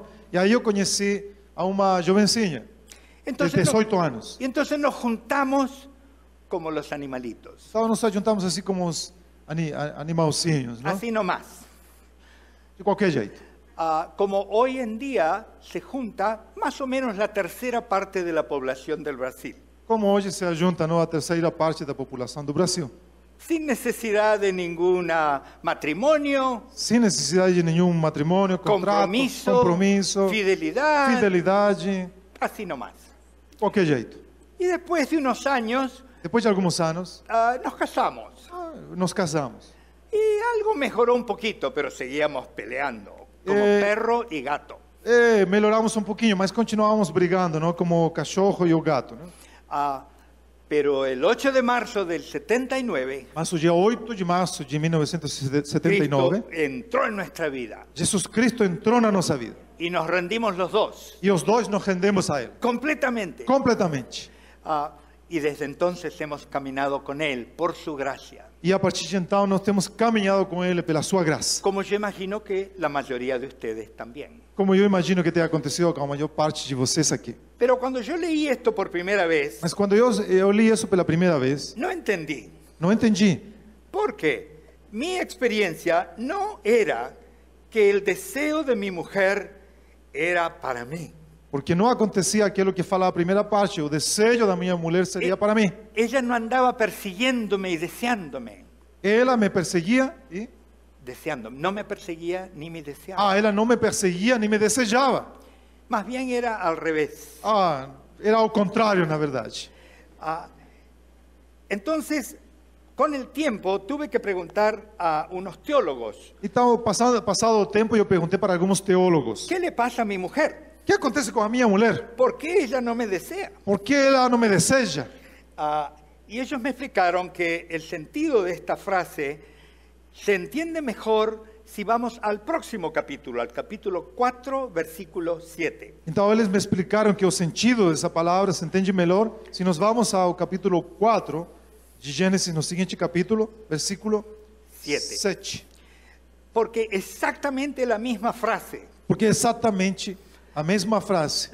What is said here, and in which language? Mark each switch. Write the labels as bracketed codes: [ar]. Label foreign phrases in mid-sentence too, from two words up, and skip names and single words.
[pt] E aí eu conheci a uma jovencinha de 18 anos. [es] Y entonces nos juntamos como los animalitos. [pt] Então nós nos juntamos assim como os animalcinhos, não? [es] Así nomás. [pt] De qualquer jeito. [es] Como hoy en día se junta más o menos la tercera parte de la población del Brasil. [pt] Como hoje se junta, não, a terceira parte da população do Brasil. [es] Sin necesidad de ningún matrimonio, [pt] Sem necessidade de nenhum matrimônio, contrato, compromisso, fidelidade, [es] así nomás. [pt] de qualquer jeito. [es] Y después de unos años [pt] Depois de alguns anos, [es] nos casamos. [pt] nos casamos. [es] Y algo mejoró un poquito, pero seguíamos peleando, como perro y gato. [pt] Melhoramos um pouquinho, mas continuávamos brigando, não? Como o cachorro e o gato, não? [es] Pero el 8 de marzo del 79, [pt] Mas o dia 8 de março de 1979, [es] Cristo entró en nuestra vida [pt] Jesus Cristo entrou na nossa vida. [es] y nos rendimos los dos, [pt] E os dois nos rendemos a Ele, [es] completamente. [pt] completamente. [es] Y desde entonces hemos caminado con Él por su gracia, [pt] E a partir de então nós temos caminhado com Ele pela sua graça. [es] como yo imagino que la mayoría de ustedes también. [pt] Como eu imagino que tenha acontecido com a maior parte de vocês aqui. [es] Pero cuando yo leí esto por primera vez, [pt] Mas quando eu li isso pela primeira vez, [es] no entendí. [pt] não entendi. [es] Porque mi experiencia no era que el deseo de mi mujer era para mí. [pt] Porque não acontecia aquilo que fala a primeira parte. O desejo da minha mulher seria para mim. [es] Ella no andaba persiguiéndome y deseándome. [pt] Ela me perseguia e... [es] Deseándome. No me perseguía ni me deseaba. [pt] ela não me perseguia nem me desejava. [es] Más bien era al revés. [pt] Era ao contrário, na verdade. [es] Entonces, con el tiempo, tuve que preguntar a unos teólogos, [pt] Então, passado o tempo, eu perguntei para alguns teólogos: [es] ¿qué le pasa a mi mujer? [pt] o que acontece com a minha mulher? [es] ¿Por qué ella no me desea? [pt] Por que ela não me deseja? [es] Y ellos me explicaron que el sentido de esta frase se entiende mejor si vamos al próximo capítulo, al capítulo 4, versículo 7. [pt] Então, eles me explicaram que o sentido dessa palavra se entende melhor se nós vamos ao capítulo 4 de Gênesis, no seguinte capítulo, versículo 7. [es] Porque exactamente la misma frase [pt] Porque é exatamente a mesma frase.